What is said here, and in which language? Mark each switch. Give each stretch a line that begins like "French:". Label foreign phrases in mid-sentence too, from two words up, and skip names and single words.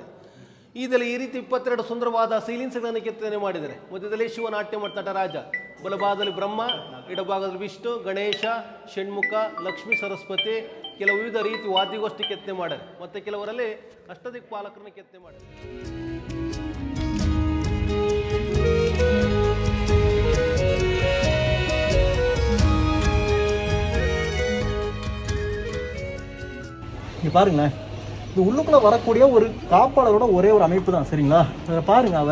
Kannada: ಇದೆಲ್ಲ ಈ ರೀತಿ 22 ಸುಂದರವಾದ ಸೈಲಿನ್ಸ್ಗಳನ್ನು ಕೆತ್ತನೆ ಮಾಡಿದ್ದಾರೆ. ಮಧ್ಯದಲ್ಲಿ ಶಿವನಾಟ್ಯ ಮಾಡ್ತಾ ನಟರಾಜ, ಬಲಭಾಗದಲ್ಲಿ ಬ್ರಹ್ಮ, ಎಡಭಾಗದಲ್ಲಿ ವಿಷ್ಣು, ಗಣೇಶ, ಷಣ್ಮುಖ, ಲಕ್ಷ್ಮೀ, ಸರಸ್ವತಿ, ಕೆಲವು ವಿವಿಧ ರೀತಿ ವಾದ್ಯಗೋಷ್ಠಿ ಕೆತ್ತನೆ ಮಾಡ್ಯಾರೆ. ಮತ್ತು ಕೆಲವರಲ್ಲಿ ಅಷ್ಟದಿಕ್ಪಾಲಕರನ್ನ ಕೆತ್ತನೆ ಮಾಡ್ಯಾರೆ.
Tamil: இங்கே பாருங்களேன், இது உள்ளுக்குள்ளே வரக்கூடிய ஒரு காப்பாளரோட ஒரே ஒரு அமைப்பு தான் சரிங்களா.